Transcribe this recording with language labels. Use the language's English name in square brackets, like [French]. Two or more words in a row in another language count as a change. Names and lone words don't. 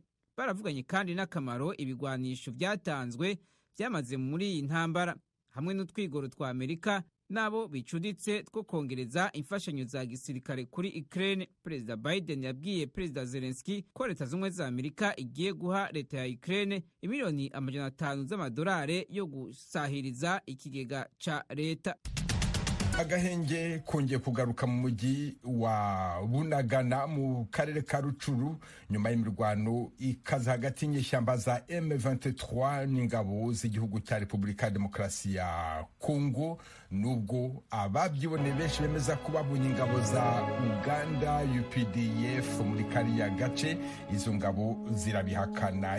[Rundi] Baravuganye kandi n'akamaro ibigwanisho vyatanzwe vyamaze muri iyi ntambara, hamwe n'utwigoro twa Amerika nabo bicuditse two kongereza imfashanyo za gisirikare kuri Ukraine. Perezida Biden yabwiye Perezida Zelensky ko Leta z'Ubumwe za Amerika igiye guha leta ya Ukraine imiliyoni $500 z'amadolari yo gusahiriza ikigega ca leta. Agahenge kongeye kugaruka mu mujyi wa Bunagana mu karere ka Rucuru nyuma y'imirwano ikaza hagati y'inyeshyamba za M23 n'ingabo z'igihugu cya Repubulika ya Demokarasi ya Kongo. Nubwo ababyibone benshi bemeza ko babonye ingabo za Uganda UPDF muri kariya gace, izo ngabo zirabihakana.